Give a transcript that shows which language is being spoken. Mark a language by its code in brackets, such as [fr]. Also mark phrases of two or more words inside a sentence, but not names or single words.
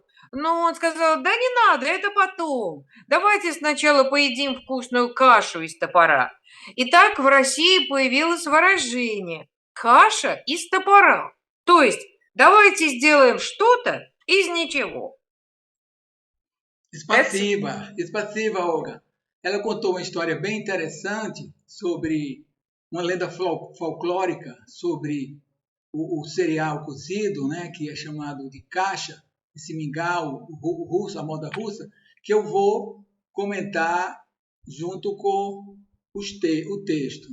[ru] Но он сказал: да не надо, это потом. Давайте сначала поедим вкусную кашу из топора. И так в России появилось выражение «каша из топора». То есть давайте сделаем что-то из nичего. Спасибо, Olga. [pt] Ela contou uma história bem interessante sobre uma lenda folclórica sobre o cereal cozido, né, que é chamado de kasha, esse mingau russo, a moda russa, que eu vou comentar junto com o texto.